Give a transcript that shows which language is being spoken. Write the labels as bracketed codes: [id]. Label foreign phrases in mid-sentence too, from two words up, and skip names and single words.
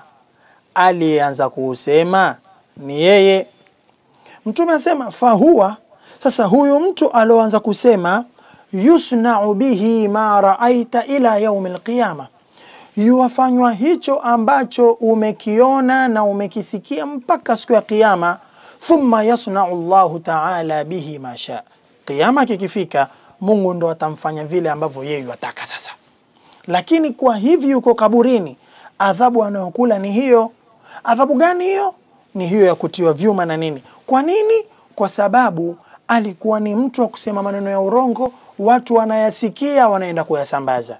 [sw] Alianza kuusema ni yeye. Mtume asema fahuwa, sasa huyu mtu aloanza kusema, [ar] يصنع به ما رأيت إلى يوم القيامة, [sw] yuwafanywa hicho ambacho umekiona na umekisikia mpaka siku ya kiyama. [ar] ثم يصنع الله تعالى به ما شاء, [sw] Kiyama kikifika, Mungu ndo atamfanya vile ambavyo yeye yataka sasa. Lakini kwa hivi yuko kaburini, adhabu anayokula ni hiyo. Adhabu gani hiyo? Ni hiyo ya kutiwa vyuma na nini. Kwa nini? Kwa sababu alikuwa ni mtu wa kusema maneno ya urongo, watu wanayasikia wanaenda kuyasambaza.